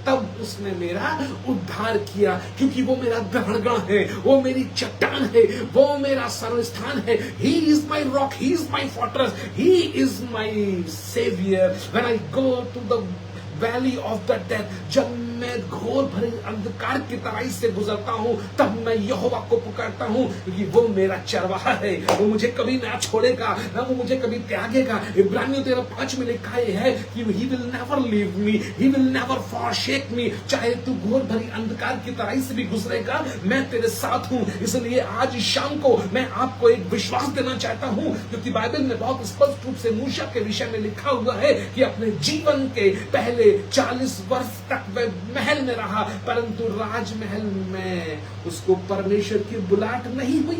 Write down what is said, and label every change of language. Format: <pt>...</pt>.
<hi>तब उसने मेरा उद्धार किया, क्योंकि वो मेरा गढ़ है, वो मेरी चट्टान है, वो मेरा सर्वस्थान है।</hi> <en>He is my rock, he is my fortress, he is my savior. When I go to the valley of the death,</en> <hi>जब मैं घोर भरे अंधकार की तराई से गुजरता हूं, तब मैं यहोवा को पुकारता हूं, क्योंकि वो मेरा चरवाहा है। वो मुझे कभी ना छोड़ेगा, ना वो मुझे कभी त्यागेगा। इब्रानियों 13:5 में लिखा है कि</hi> <en>he will never leave me, he will never forsake me।</en> <hi>चाहे तू घोर भरी अंधकार की तराई से भी गुजरेगा, मैं तेरे साथ हूं। इसलिए आज शाम को मैं आपको एक विश्वास देना चाहता हूं, क्योंकि बाइबल में बहुत स्पष्ट रूप से मूसा के विषय में लिखा हुआ है कि अपने जीवन के पहले 40 वर्ष तक वह महल में रहा, परंतु राजमहल में उसको परमेश्वर की बुलाहट नहीं हुई।</hi>